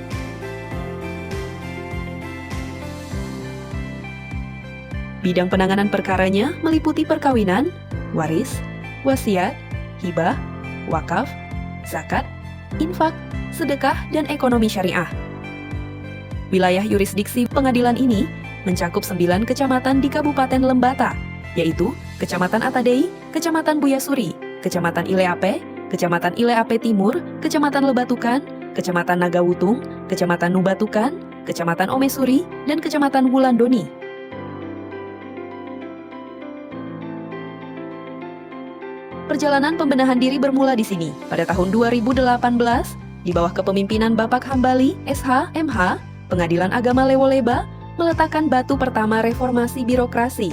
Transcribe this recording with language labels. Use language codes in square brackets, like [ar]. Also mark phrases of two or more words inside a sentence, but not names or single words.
[id] Bidang penanganan perkaranya meliputi perkawinan, waris, wasiat, hibah, wakaf, zakat, infak, sedekah, dan ekonomi syariah. Wilayah yurisdiksi pengadilan ini mencakup 9 kecamatan di Kabupaten Lembata, yaitu Kecamatan Atadei, Kecamatan Buyasuri, Kecamatan Ileape, Kecamatan Ileape Timur, Kecamatan Lebatukan, Kecamatan Nagawutung, Kecamatan Nubatukan, Kecamatan Omesuri, dan Kecamatan Wulandoni. Perjalanan pembenahan diri bermula di sini. Pada tahun 2018, di bawah kepemimpinan Bapak Hambali, SH, MH, Pengadilan Agama Lewoleba meletakkan batu pertama reformasi birokrasi.